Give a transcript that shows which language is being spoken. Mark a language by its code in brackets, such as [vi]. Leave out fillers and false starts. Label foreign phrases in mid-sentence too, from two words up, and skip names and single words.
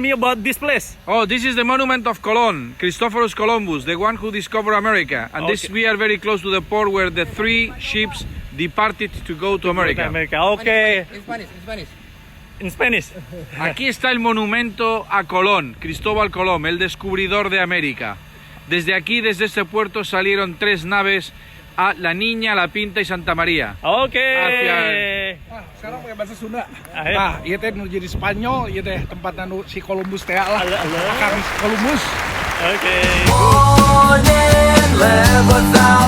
[en] about this place? Oh, this is the monument of Colón, Christophorus Columbus, the one who discovered America. And this we are very close to the port where the 3 ships departed to go to America. Okay. In Spanish, in Spanish. In Spanish. [es] Aquí está el monumento a Colón, Cristóbal Colón, el descubridor de América. Desde aquí, desde este puerto, salieron 3 naves a La Niña, La Pinta y Santa María. [en] Okay. [id] Sekarang pakai bahasa Sunda. Ayo. [su] Nah, ieu teh nu jadi Spanyol, ieu teh tempatna nu si Columbus teh lah. Halo. Kami Columbus. [en] Okay. Morning,